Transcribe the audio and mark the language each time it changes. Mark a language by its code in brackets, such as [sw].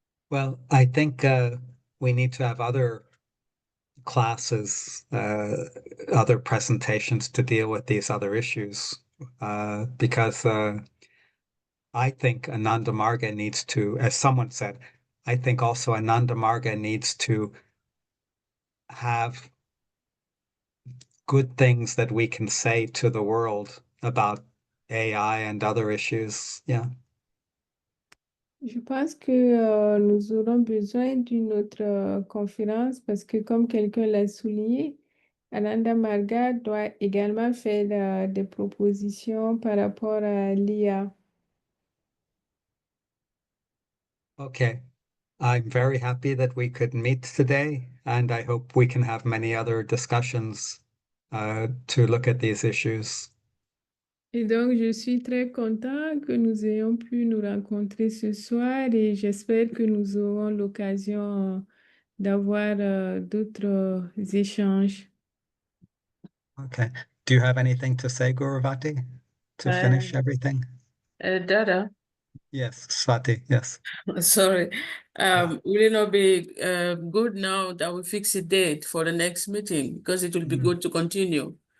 [en] Well, I think we need to have other classes, other presentations to deal with these other issues, because I think Ananda Marga needs to, as someone said, I think also Ananda Marga needs to have good things that we can say to the world about AI and other issues. Yeah. [fr] Je pense que nous aurons besoin d'une autre conférence parce que, comme quelqu'un l'a souligné, Ananda Marga doit également faire des propositions par rapport à l'IA. [en] Okay. I'm very happy that we could meet today, and I hope we can have many other discussions to look at these issues. [fr] Et donc, je suis très content que nous ayons pu nous rencontrer ce soir et j'espère que nous aurons l'occasion d'avoir d'autres échanges. [en] Okay. Do you have anything to say, Guruvati, to finish everything? Dada, Yes, Swati, yes. sorry. Yeah. Will it not be good now that we fix a date for the next meeting? Because it will be good to continue.